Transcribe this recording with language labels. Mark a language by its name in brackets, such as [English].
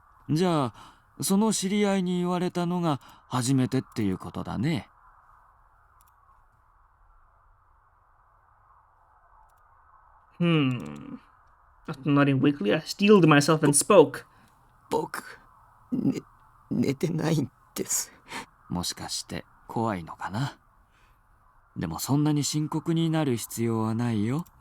[Japanese] じゃあその知り合いに言われたのが初めてっていうことだね。 [English] After nodding weakly, I steeled myself and spoke. [Japanese] 僕、寝てないんです。もしかして怖いのかな。でもそんなに深刻になる必要はないよ。